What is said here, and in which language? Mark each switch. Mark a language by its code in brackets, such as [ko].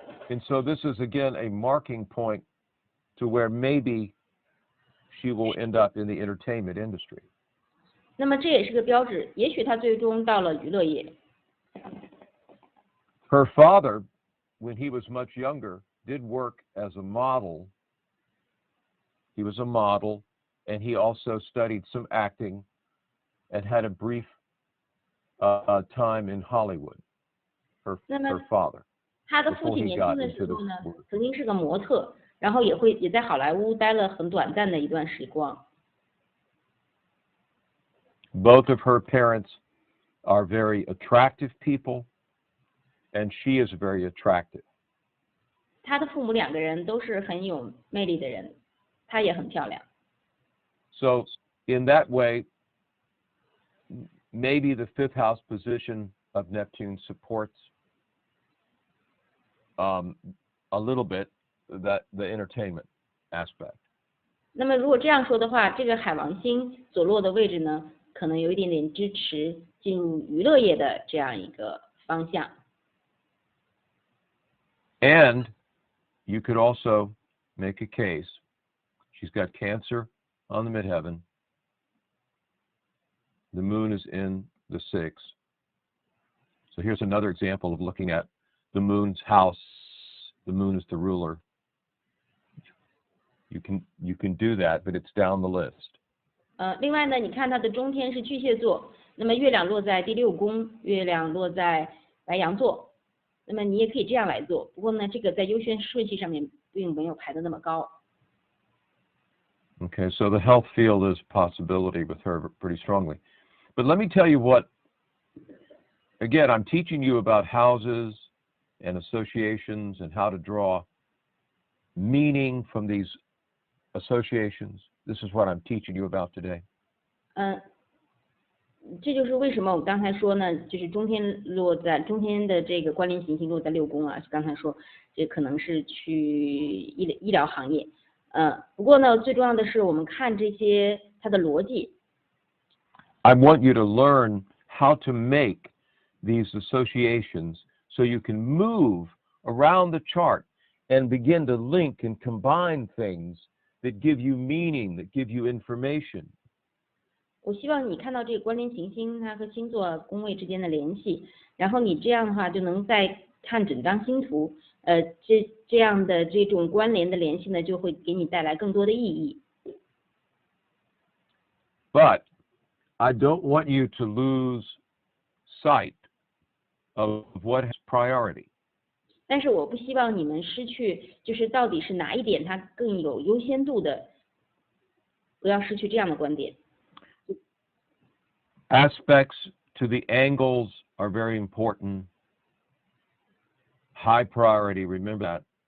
[en] And so this is again a marking point to where maybe she will end up in the entertainment industry. [zh] 那么这也是个标志，也许他最终到了娱乐业。 [en] Her father, when he was much younger, did work as a model. He was a model, and he also studied some acting and had a brief time in Hollywood. Her father. [zh] 他的父亲年轻的时候呢，曾经是个模特，然后也在好莱坞待了很短暂的一段时光。 [en] Both of her parents are very attractive people, and she is very attractive. [zh] 他的父母2个人都是很有魅力的人，她也很漂亮。 [en] So in that way, maybe the 5th house position of Neptune supports a little bit the entertainment aspect. [zh] 那么如果这样说的话，这个海王星所落的位置呢，可能有一点点支持进入娱乐业的这样一个方向。 [en] And you could also make a case. She's got Cancer on the midheaven. The moon is in the 6th. So here's another example of looking at the moon's house. The moon is the ruler. You can do that, but it's down the list. [zh] 另外呢，你看它的中天是巨蟹座，那么月亮落在第6宫，月亮落在白羊座，那么你也可以这样来做。不过呢，这个在优先顺序上面并没有排得那么高。 [en] Okay, so the health field is a possibility with her pretty strongly. But let me tell you what, again, I'm teaching you about houses and associations and how to draw meaning from these associations. This is what I'm teaching you about today. [zh] 这就是为什么我刚才说呢，就是中天的这个关联行星落在6宫啊，刚才说这可能是去医疗行业。不过呢，最重要的是我们看这些它的逻辑。 [en] I want you to learn how to make these associations so you can move around the chart and begin to link and combine things that give you meaning, that give you information. [zh] 我希望你看到这个关联行星它和星座宫位之间的联系，然后你这样的话就能再看整张星图，这样的这种关联的联系呢，就会给你带来更多的意义。 [en] But I don't want you to lose sight of what has priority. [zh] 但是我不希望你们失去，就是到底是哪一点它更有优先度的，不要失去这样的观点。 [en] Aspects to the angles are very important. High priority, remember that.